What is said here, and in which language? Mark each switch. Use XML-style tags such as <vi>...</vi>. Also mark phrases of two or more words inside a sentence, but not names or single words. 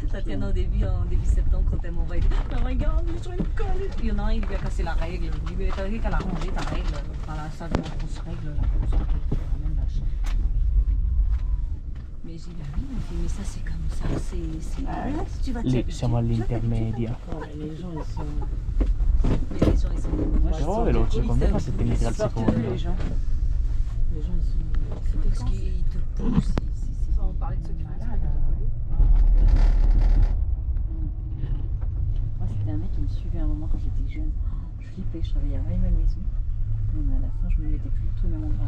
<fr>Tatiana en début septembre quand elle m'envoie, elle dit mais regarde, les gens ils me collent. Il y en a un, il lui a cassé la règle. Il lui dit t'as vu qu'elle a rangé ta règle. Enfin la salle de la grosse règle, la comme ça, qui ramène la chaîne. Mais j'ai dit oui, mais ça c'est comme ça, c'est... Si tu vas</fr> <it>Lì siamo all'intermedia.</it> <fr>Les gens, ils sont... Mais les gens ils sont...</fr> <it>Però veloce, con me fa 7 metri al secondo.</it> <fr>Les gens, ils sont... C'est parce qu'ils te poussent. On parlait de ceux qui font ça. Moi, c'était un mec qui me suivait à un moment quand j'étais jeune. Je flippais, je travaillais à Raymond Maison. Mais à la fin, je me mettais plus du tout au même endroit.</fr>